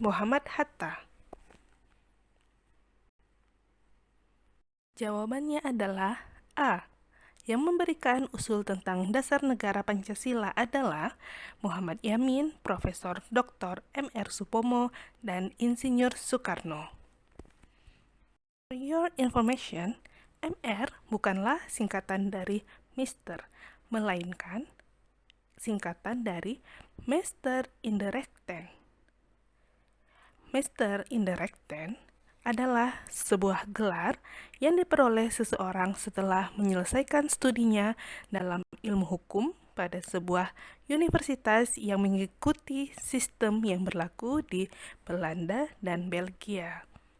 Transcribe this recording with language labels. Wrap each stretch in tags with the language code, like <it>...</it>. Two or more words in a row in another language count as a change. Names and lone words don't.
<id>Muhammad Hatta. Jawabannya adalah A. Yang memberikan usul tentang dasar negara Pancasila adalah Muhammad Yamin, Profesor Dr. M.R. Supomo, dan Insinyur Soekarno.</id> <en>For your information,</en> <id>MR bukanlah singkatan dari Mr., melainkan singkatan dari</id> <nl>Meester in de Rechten. Meester in de Rechten</nl> <id>adalah sebuah gelar yang diperoleh seseorang setelah menyelesaikan studinya dalam ilmu hukum pada sebuah universitas yang mengikuti sistem yang berlaku di Belanda dan Belgia.</id>